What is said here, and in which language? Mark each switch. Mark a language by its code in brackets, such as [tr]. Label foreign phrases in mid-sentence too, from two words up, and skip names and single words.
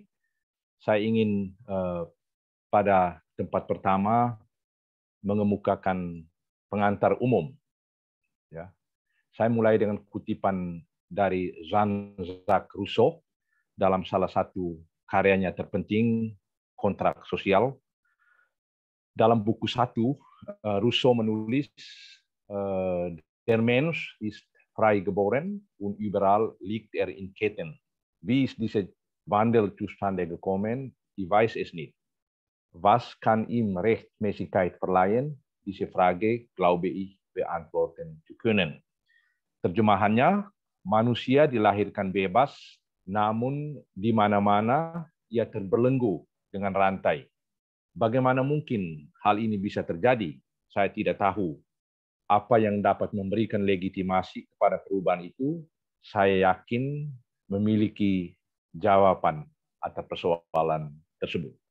[id] Saya ingin pada tempat pertama mengemukakan pengantar umum. Ya, saya mulai dengan kutipan dari Jean-Jacques Rousseau dalam salah satu karyanya terpenting, Kontrak Sosial. Dalam buku 1, Rousseau menulis, [de] Der Mensch ist frei geboren und überall liegt in Ketten. Wie ist dieser Wandel zustande gekommen? Ich weiß es nicht. Was kann ihm Rechtmäßigkeit verleihen? Diese Frage glaube ich beantworten zu können. [id] Terjemahannya, manusia dilahirkan bebas, namun di mana-mana ia terbelenggu dengan rantai. Bagaimana mungkin hal ini bisa terjadi? Saya tidak tahu. Apa yang dapat memberikan legitimasi kepada perubahan itu, saya yakin memiliki jawaban atas persoalan tersebut.